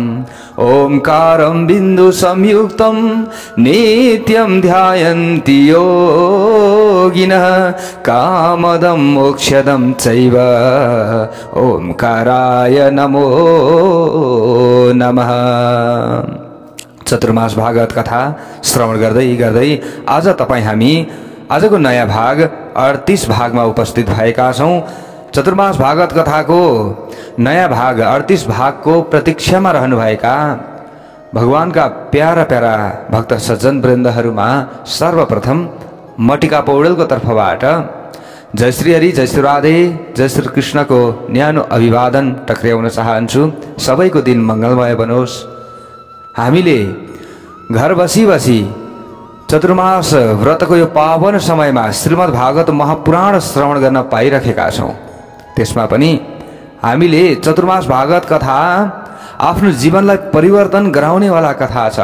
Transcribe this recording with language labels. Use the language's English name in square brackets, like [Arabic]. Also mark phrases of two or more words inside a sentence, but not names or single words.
[Sanskrit] ओंकारं बिन्दुसंयुक्तं नित्यं ध्यायन्ति योगिनः कामदं मोक्षदं चैव ओंकाराय नमो नमः। [Nepali] चतुर्मास भागवत कथा श्रवण गर्दै गर्दै आज तपाई हामी आजको नयाँ भाग 38 भागमा उपस्थित भएका छौं। चतुर्मास भागवत कथाको नयाँ भाग 38 भागको प्रतीक्षामा रहनुभएका भगवानका प्यारा प्यारा भक्त सज्जन वृन्दहरूमा सर्वप्रथम मटिका पौडेलको तर्फबाट जय श्री हरि, जय श्री राधे, जय श्री कृष्णको न्यानो अभिवादन टक्र्याउन चाहन्छु। सबैको दिन मंगलमय बनोस्। हामीले घर बसी बसी चतुर्मास व्रतको यो पावन समयमा श्रीमद् भागवत महापुराण श्रवण गर्न पाइरहेका छौं। त्यसमा पनि हामीले चतुर्मास भागवत कथा आफ्नो जीवनलाई परिवर्तन गराउनेवाला कथा छ।